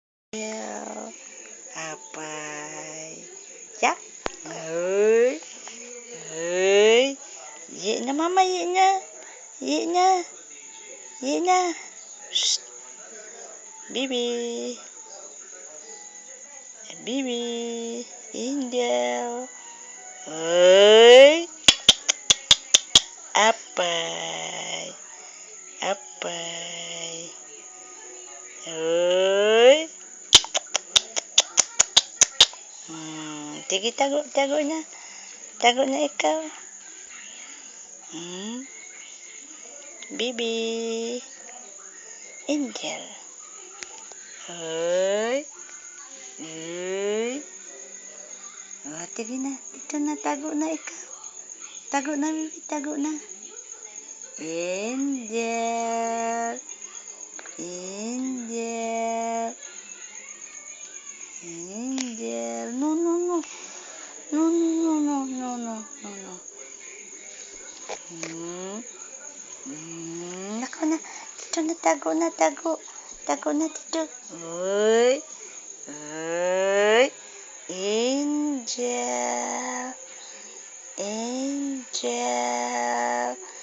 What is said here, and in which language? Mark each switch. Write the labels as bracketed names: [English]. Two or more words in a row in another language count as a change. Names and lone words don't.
[Filipino] Well, apay. Yak. Ơi. Ơi. Ye na mama, ye na. Ye na. Ye na. Shh. Bibi. Bibi. Angel. Ơi. Apay. Apay. Ơi. Sige, tago, tago na. Tago na ikaw. Bibi. Angel. Ay. Ay. Oh, sige na. Dito na, tago na ikaw. Tago na, Bibi. Tago na. Angel. Angel. [English] Angel. No, no, no. No, no, no, no, no, no, no. [Filipino] Nako na. Dito na, tago na, tago. Tago na dito. Uy. Uy. Angel. Angel.